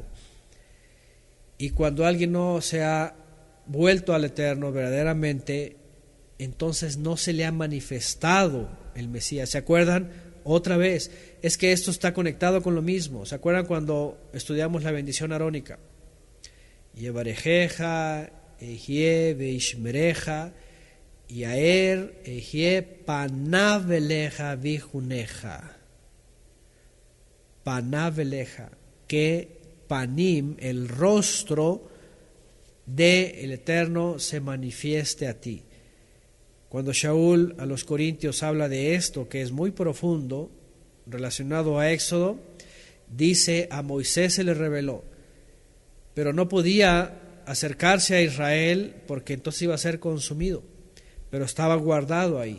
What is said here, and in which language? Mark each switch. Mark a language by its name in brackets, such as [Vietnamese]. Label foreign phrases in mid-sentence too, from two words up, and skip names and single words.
[Spanish] Y cuando alguien no se ha vuelto al Eterno verdaderamente, entonces no se le ha manifestado el Mesías. ¿Se acuerdan? Otra vez, es que esto está conectado con lo mismo. ¿Se acuerdan cuando estudiamos la bendición arónica? [Hebrew] יברכך, ה', וישמרך. יאר ה' פניו אליך ויחנך. [Spanish] Panaveleja, que Panim, el rostro del Eterno, se manifieste a ti. Cuando Shaul a los Corintios habla de esto, que es muy profundo, relacionado a Éxodo, dice: a Moisés se le reveló, pero no podía acercarse a Israel porque entonces iba a ser consumido, pero estaba guardado ahí.